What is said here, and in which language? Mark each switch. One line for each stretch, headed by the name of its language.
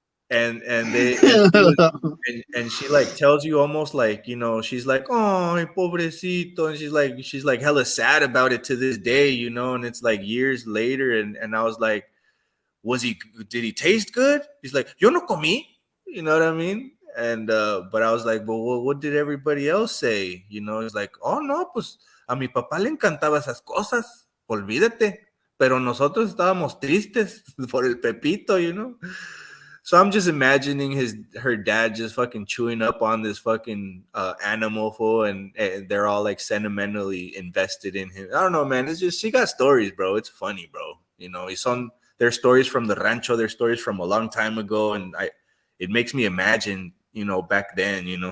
English: And they and she like tells you almost like she's like, oh, pobrecito, and she's like hella sad about it to this day, and it's like years later, and I was like, did he taste good? He's like,
Spanish: yo no comí,
English: you know what I mean? And but I was like, well, what did everybody else say? He's like,
Spanish: oh no, pues a mi papá le encantaba esas cosas, olvídate, pero nosotros estábamos tristes por el Pepito.
English: So I'm just imagining her dad just fucking chewing up on this fucking animal, fool, and they're all like sentimentally invested in him. I don't know, man. It's just she got stories, bro. It's funny, bro. It's on their stories from the rancho, their stories from a long time ago, and it makes me imagine, back then.